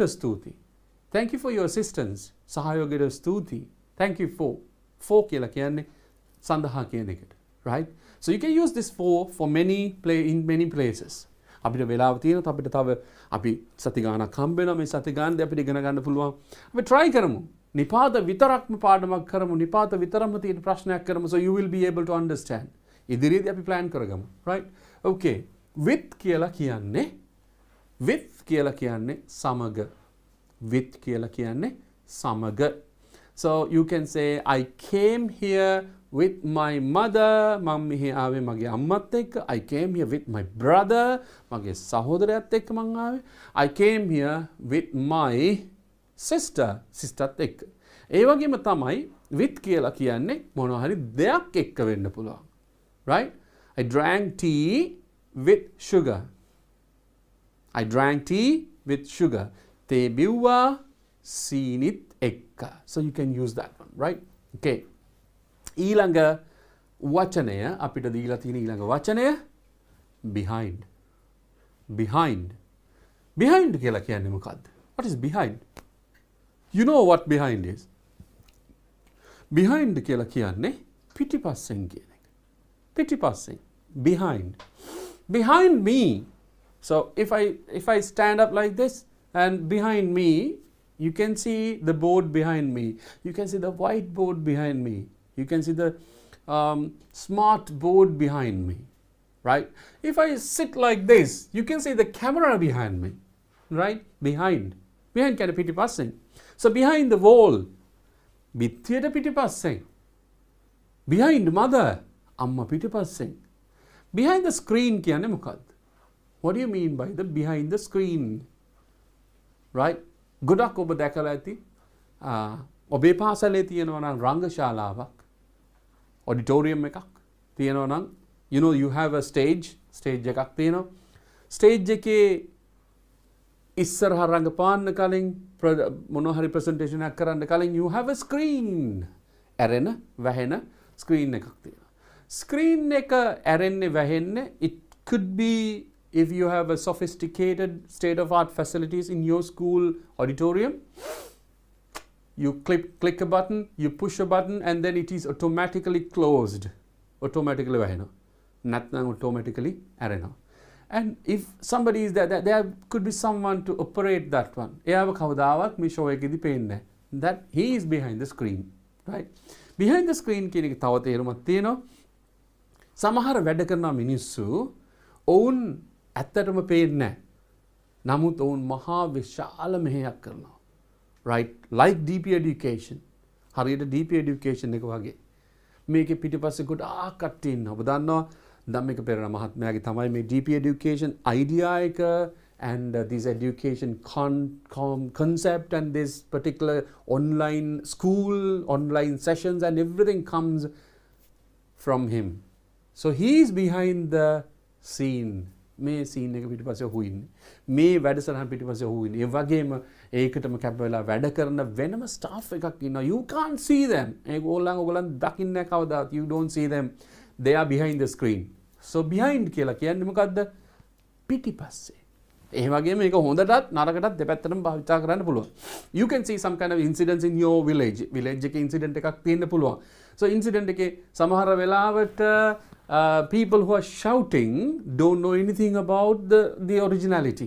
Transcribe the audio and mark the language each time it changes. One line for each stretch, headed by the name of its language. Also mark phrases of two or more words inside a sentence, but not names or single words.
English: ස්තුතියි thank you for your assistance
Sinhala: සහයෝගයට ස්තුතියි
English: thank you for
Sinhala: කියලා කියන්නේ සඳහා කියන එකට
English: right so you can use this for in many places
Sinhala: අපිට වෙලාව තියෙනවා අපිට තව අපි සති ගානක් හම්බ වෙනවා මේ සති ගානදී අපිට ඉගෙන ගන්න පුළුවන් අපි try කරමු නිපාත විතරක්ම පාඩමක් කරමු නිපාත විතරම තියෙන ප්‍රශ්නයක් කරමු
English: so you will be able to understand
Sinhala: ඉදිරියේදී අපි plan කරගමු
English: right okay with
Sinhala: කියලා කියන්නේ සමග
English: so you can say I came here with my mother.
Sinhala: මම මෙහි ආවේ මගේ අම්මත් එක්ක.
English: I came here with my brother.
Sinhala: මගේ සහෝදරයාත් එක්ක මං ආවේ.
English: I came here with my sister.
Sinhala: sisterත් එක්ක. ඒ වගේම තමයි with කියලා කියන්නේ මොනවා හරි දෙයක් එක්ක වෙන්න පුළුවන්.
English: Right? I drank tea with sugar. I drank tea with sugar.
Sinhala: තේ බිව්වා සීනිත් එක්ක.
English: So you can use that one, right?
Sinhala: Okay. ඊළඟ වචනය අපිට දීලා තියෙන ඊළඟ වචනය behind.
English: behind. behind
Sinhala: කියලා කියන්නේ මොකද්ද?
English: What is behind? You know what behind is? behind
Sinhala: කියලා කියන්නේ පිටිපස්සෙන් කියන එක. පිටිපස්සෙන්.
English: behind. behind me. So if I stand up like this and behind me you can see the board behind me. You can see the white board behind me. You can see the smart board behind me. Right? If I sit like this, you can see the camera behind me. Right? Behind. Behind kind of පිටිපස්සෙන්. So behind the wall.
Sinhala: බිත්තියට පිටිපස්සෙන්.
English: Behind mother.
Sinhala: අම්මා පිටිපස්සෙන්.
English: Behind the screen
Sinhala: කියන්නේ මොකක්ද?
English: What do you mean by the behind the screen? Right?
Sinhala: ගොඩක් ඔබ දැකලා ඇති ඔබේ පාසලේ තියෙනවා නම් රංගශාලාවක් auditorium එකක් තියෙනවා නම්
English: you know you have a stage
Sinhala: එකක් තියෙනවා stage එකේ ඉස්සරහ රංගපාන්න කලින් මොනවා හරි presentation එකක් කරන්න කලින්
English: you have a screen
Sinhala: ඇරෙන වැහෙන screen එකක් තියෙනවා screen එක ඇරෙන්නේ වැහෙන්නේ
English: it could be if you have a sophisticated state-of-art facilities in your school auditorium, you click a button, you push a button, and then it is automatically closed. Automatically vahena. Natna automatically arena. And if somebody is there could be someone to operate that one.
Sinhala: එයාව කවදාවත් මේ show එකේදී පේන්නේ.
English: That he is behind the screen, right? Behind the screen
Sinhala: කියන එක තව තේරුමක් තියෙනවා. සමහර වැඩ කරන මිනිස්සු ඔවුන් ඇත්තටම පේන්නේ නැහැ. නමුත් ඔවුන් මහා විශාල මෙහෙයක් කරනවා.
English: Right? Like DP education.
Sinhala: හරියට DP education එක වගේ. මේකේ පිටිපස්සේ ගොඩාක් කට්ටිය ඉන්නවා. ඔබ දන්නවා ධම්මික පෙරේරා මහත්මයාගේ තමයි මේ DP education idea එක
English: and this education concept and this particular online school, online sessions and everything comes from him. So he is behind the scene.
Sinhala: මේ සීන් එක පිටිපස්සේ ඔහු ඉන්නේ. මේ වැඩසටහන පිටිපස්සේ ඔහු ඉන්නේ. ඒ වගේම ඒකටම කැප වෙලා වැඩ කරන වෙනම staff එකක් ඉන්නවා.
English: You can't see them.
Sinhala: ඕගොල්ලන් දකින්නේ නැහැ කවදාවත්.
English: You don't see them. They are behind the screen. So behind
Sinhala: කියලා කියන්නේ මොකද්ද? පිටිපස්සේ. ඒ වගේම මේක හොඳටත් නරකටත් දෙපැත්තටම භාවිත කරන්න පුළුවන්.
English: You can see some kind of incidents in your village.
Sinhala: Village එකේ incident එකක් තියෙන්න පුළුවන්. So incident එකේ සමහර වෙලාවට
English: people who are shouting don't know anything about the originality.